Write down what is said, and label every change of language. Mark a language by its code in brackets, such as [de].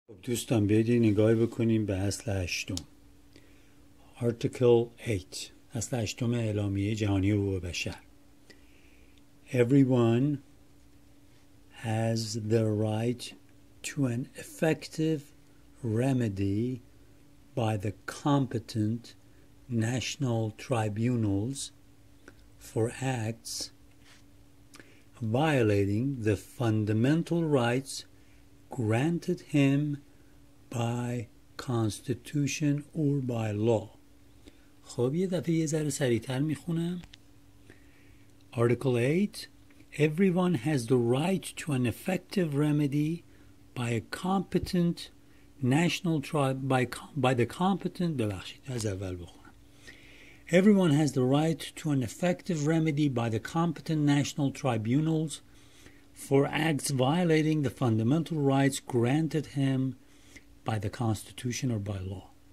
[fa] دوستان بیایید نگاهی بکنیم به اصل هشتم. Article 8 اصل هشتم اعلامیه جهانی حقوق بشر. [en] Everyone has the right to an effective remedy by the competent national tribunals for acts violating the fundamental rights granted him by constitution or by law. [fa] خب یه دفعه یه ذره سریعتر میخونم. [en] Article 8 Everyone has the right to an effective remedy by a competent national by the competent [fa] ببخشید از اول بخونم. [en] Everyone has the right to an effective remedy by the competent national tribunals for acts violating the fundamental rights granted him by the Constitution or by law.